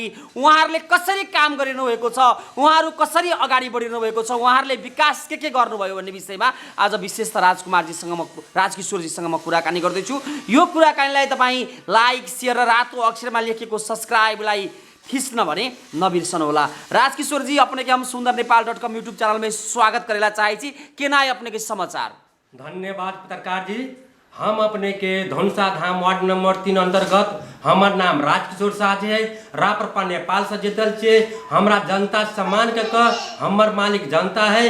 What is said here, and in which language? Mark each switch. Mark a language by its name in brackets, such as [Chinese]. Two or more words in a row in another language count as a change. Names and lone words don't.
[Nepali] उहाँहरूले कसरी काम गरिनु भएको छ, उहाँहरू कसरी अगाडि बढिनु भएको छ, उहाँहरूले विकास के गर्नुभयो भन्ने विषयमा आज विशेषतः राजकिशोरजीसँग म कुराकानी गर्दैछु। यो कुराकानीलाई तपाईँ [English] like share [Nepali] र रातो अक्षरमा लेखेको सब्सक्राइबलाई खींचना भने नबिर्सनु होला। [Maithili] राजकिशोर जी, अपने के हम सुंदरनेपाल.com [English] YouTube channel [Maithili] में स्वागत करेला चाहे छी। के ना अपने के समाचार? धन्यवाद पत्रकार जी। हम अपने के धनुषा धाम वार्ड नंबर 3 अंतर्गत हमार नाम राजकिशोर शाह जी है। राप्रपा नेपाल से जीतल छे। हमरा जनता सम्मान के हमर मालिक जनता है।